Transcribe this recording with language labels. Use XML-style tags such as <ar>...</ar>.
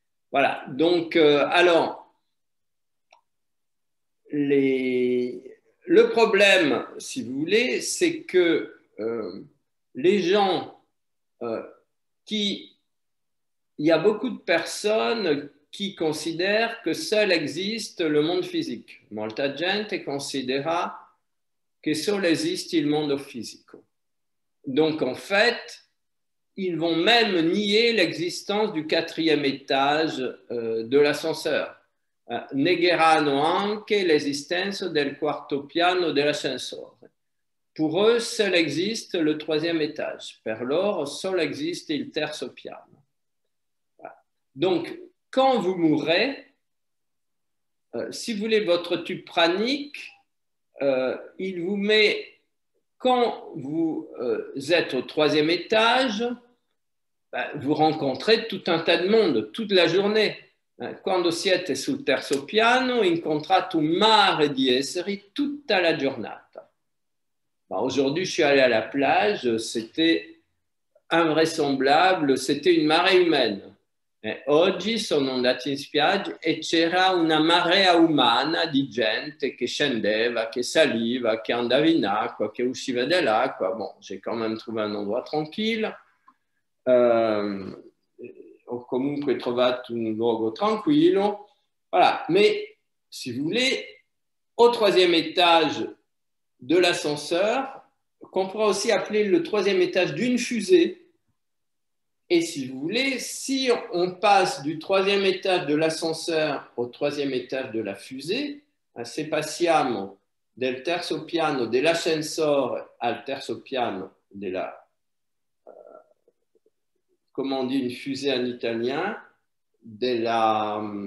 <fr>Voilà, donc alors, le problème, si vous voulez, c'est que les gens il y a beaucoup de personnes qui considèrent que seul existe le monde physique.</fr> <it>Molta gente considera che solo esiste il mondo fisico.</it> <fr>Donc, en fait, ils vont même nier l'existence du 4e étage de l'ascenseur.</fr> <it>Negheranno anche l'esistenza del 4e piano dell'ascensore.</it> <fr>Pour eux, seul existe le 3e étage.</fr> <it>Per loro, solo existe il terzo piano.</it> <fr>Donc, quand vous mourrez, si vous voulez, votre tube pranique, il vous met, quand vous êtes au 3e étage, vous rencontrez tout un tas de monde toute la journée.</fr> <it>Quando siete sul terzo piano, incontrate un mare di esseri tutta la giornata.</it> <fr>Aujourd'hui, je suis allé à la plage, c'était invraisemblable, c'était une marée humaine.</fr> <it>Oggi sono andati in spiaggia e c'era una marea umana di gente che scendeva, che saliva, che andava in acqua, che usciva dall'acqua.</it> <fr>Bon, j'ai quand même trouvé un endroit tranquille.</fr> <it>Ho comunque trovato un luogo tranquillo.</it> <fr>Voilà. Mais si vous voulez, au troisième étage de l'ascenseur, qu'on pourra aussi appeler le troisième étage d'une fusée. Et si vous voulez, si on passe du troisième étage de l'ascenseur au troisième étage de la fusée,</fr> <it>se passiamo del terzo piano dell'ascensore al terzo piano della,</it> <fr>comment on dit une fusée en italien, della,</fr>